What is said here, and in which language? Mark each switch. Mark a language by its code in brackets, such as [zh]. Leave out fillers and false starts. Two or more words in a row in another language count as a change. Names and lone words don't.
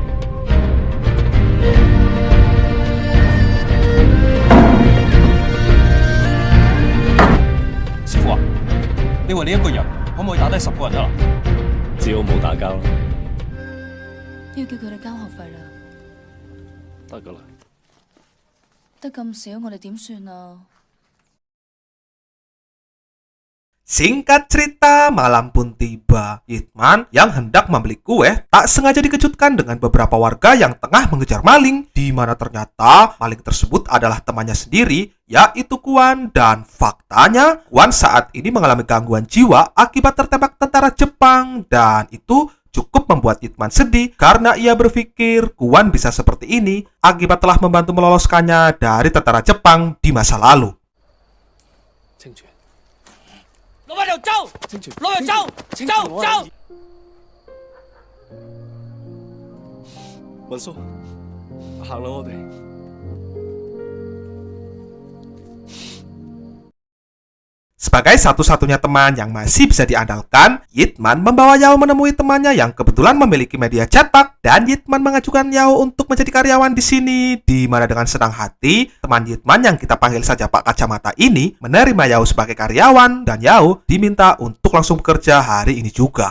[yue] 師傅啊，你話你一個人可唔可以打低10個人啊？只好冇打交啦，要叫佢哋交學費啦，得噶啦。得咁少，我哋點算啊？ [id] Singkat cerita, malam pun tiba. Yitman yang hendak membeli kue tak sengaja dikejutkan dengan beberapa warga yang tengah mengejar maling, di mana ternyata maling tersebut adalah temannya sendiri, yaitu Kuan. Dan faktanya, Kuan saat ini mengalami gangguan jiwa akibat tertembak tentara Jepang, dan itu cukup membuat Yitman sedih karena ia berpikir Kuan bisa seperti ini akibat telah membantu meloloskannya dari tentara Jepang di masa lalu. [yue] 攞喺度走，攞嚟走，走走。文叔，行啦我哋。 [id] Sebagai satu-satunya teman yang masih bisa diandalkan, Yitman membawa Yao menemui temannya yang kebetulan memiliki media cetak, dan Yitman mengajukan Yao untuk menjadi karyawan di sini, di mana dengan senang hati, teman Yitman yang kita panggil saja Pak Kacamata ini menerima Yao sebagai karyawan, dan Yao diminta untuk langsung bekerja hari ini juga.